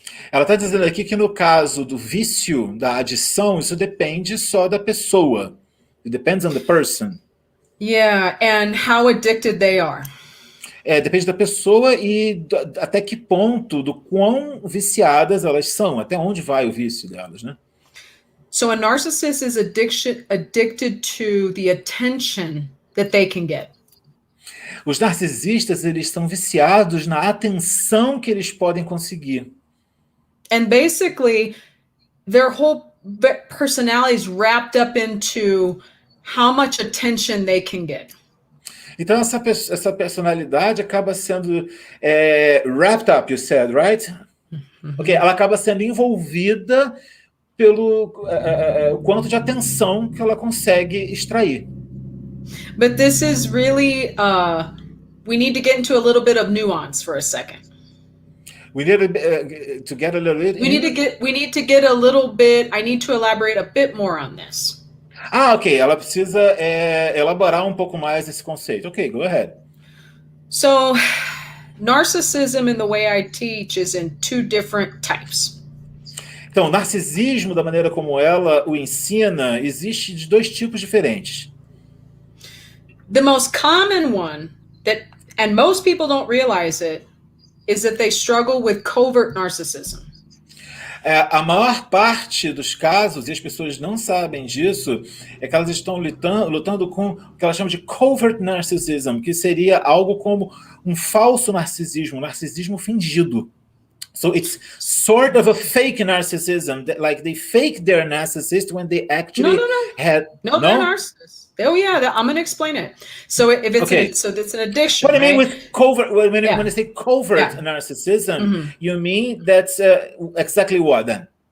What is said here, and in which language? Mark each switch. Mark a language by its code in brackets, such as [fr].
[pt] Ela está dizendo aqui que no caso do vício, da adição, isso depende só da pessoa. [en] It depends on the person. Yeah, and how addicted they are. [pt] Depende da pessoa e até que ponto, do quão viciadas elas são, até onde vai o vício delas, né? [en] So a narcissist is addicted to the attention that they can get. [pt] Os narcisistas, eles são viciados na atenção que eles podem conseguir. [en] And basically, their whole personality is wrapped up into how much attention they can get. [pt] Então, essa personalidade acaba sendo [en] wrapped up, you said, right? [pt] Ok, ela acaba sendo envolvida pelo quanto de atenção que ela consegue extrair. [en] But this is really, we need to get into a little bit of nuance for a second. We need to get a little bit. We need to get a little bit. I need to elaborate a bit more on this. Ok. [pt] Ela precisa elaborar um pouco mais esse conceito. [en] Ok, go ahead. So, narcissism in the way I teach is in two different types. [pt] Então, narcisismo, da maneira como ela o ensina, existe de dois tipos diferentes. [en] The most common one and most people don't realize it, is that they struggle with covert narcissism. [pt] A maior parte dos casos, e as pessoas não sabem disso, é que elas estão lutando com o que elas chamam de Covert Narcissism, que seria algo como um falso narcisismo, um narcisismo fingido. [en] So it's sort of a fake narcissism, like they fake they're narcissist when they actually had... No, they're narcissists. Oh yeah, I'm going to explain it. So if it's so that's an addiction. What I mean with covert, when I say covert Mm-hmm. narcissism, you mean that's exactly what then?